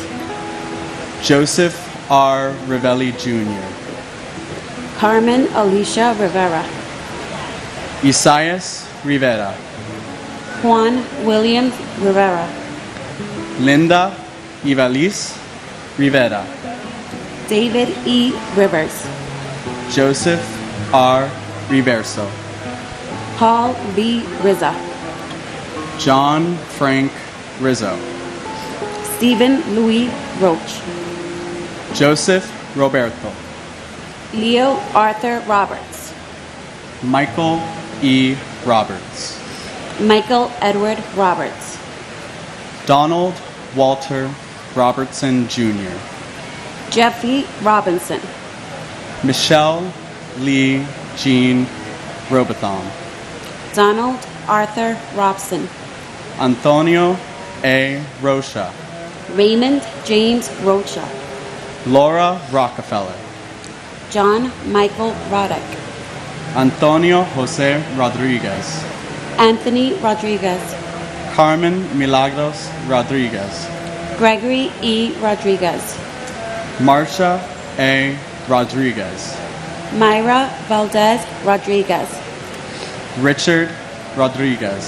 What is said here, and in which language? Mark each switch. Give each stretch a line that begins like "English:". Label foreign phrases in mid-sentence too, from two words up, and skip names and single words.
English: Joseph R. Rivelli Jr. Carmen Alicia Rivera. Isaias Rivera. Juan Williams Rivera. Linda Ivalis Rivera. David E. Rivers. Joseph R. Reverso. Paul B. Rizza. John Frank Rizzo. Stephen Louis Roach. Joseph Roberto. Leo Arthur Roberts. Michael E. Roberts. Michael Edward Roberts. Donald Walter Robertson Jr. Jeffrey Robinson. Michelle Lee Jean Robotham. Donald Arthur Robson. Antonio A. Rocha. Raymond James Rocha. Laura Rockefeller. John Michael Roddick, Antonio Jose Rodriguez, Anthony Rodriguez, Carmen Milagros Rodriguez, Gregory E. Rodriguez, Marcia A. Rodriguez, Myra Valdez Rodriguez, Richard Rodriguez,